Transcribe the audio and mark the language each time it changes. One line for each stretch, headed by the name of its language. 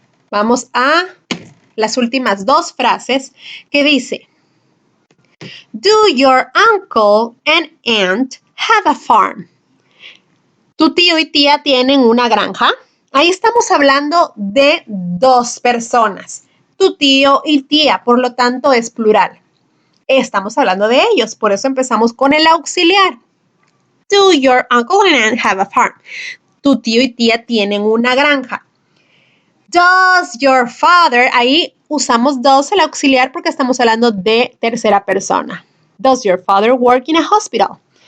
Spanish: Vamos a las últimas dos frases que dice,
English: do your uncle and aunt have a farm?
Spanish: ¿Tu tío y tía tienen una granja? Ahí estamos hablando de dos personas, tu tío y tía, por lo tanto es plural. Estamos hablando de ellos, por eso empezamos con el auxiliar.
English: Do your uncle and aunt have a farm?
Spanish: Tu tío y tía tienen una granja.
English: Does your father?
Spanish: Ahí usamos does el auxiliar porque estamos hablando de tercera persona.
English: Does your father work in a hospital?